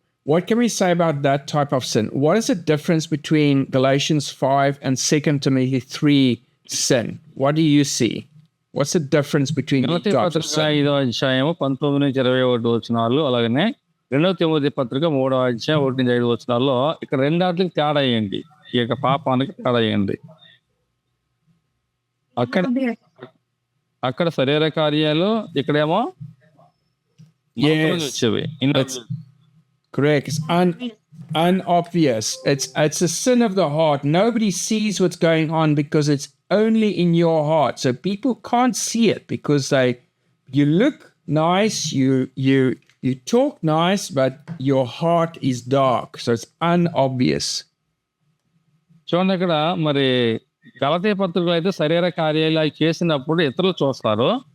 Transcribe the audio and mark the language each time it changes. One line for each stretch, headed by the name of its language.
English: What can we say about that type of sin? What is the difference between Galatians 5 and 2 Timothy 3 sin? What do you see? What's the difference between these types of sin?
Telugu: 5వ అధ్యాయము 19 నుంచి 21 వచనాలు, అలాగనే 2 Timothy పత్రిక 3వ అధ్యాయం 1 నుంచి 5 వచనాల్లో ఇక్కడ రెండాటికి తేడా ఏంటి? ఈ యొక్క పాపానికి తేడా ఏంటి? అక్కడ శరీర కార్యాలు, ఇక్కడేమో వచ్చేవి.
English: Correct. It's unobvious. It's a sin of the heart. Nobody sees what's going on because it's only in your heart. So people can't see it because you look nice, you talk nice, but your heart is dark. So it's unobvious.
Telugu: చూడండి, ఇక్కడ మరి గలతీ పత్రికలో అయితే శరీర కార్యాలు అవి చేసినప్పుడు ఇతరులు చూస్తారు.